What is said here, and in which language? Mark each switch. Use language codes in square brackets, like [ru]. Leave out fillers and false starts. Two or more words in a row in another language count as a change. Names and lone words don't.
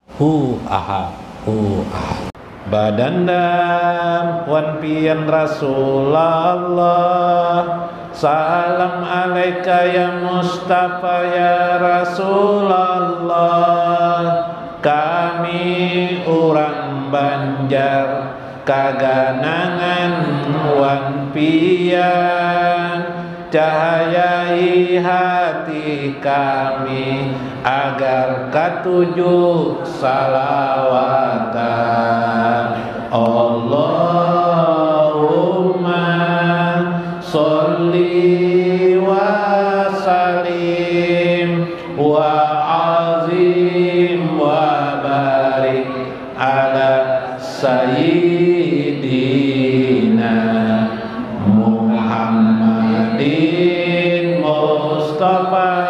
[ar] هو أحد، هو أحد. [bjn] Badandam wan pian [ar] Rasulullah, سلام عليك يا مصطفى يا رسول الله. [bjn] Kami orang Banjar kaganangan wan pian, cahayai hati kami agar katujuh salawatan. [ar] اللهم صل وسلم وعظم وبارك على سيدنا محمد مصطفى,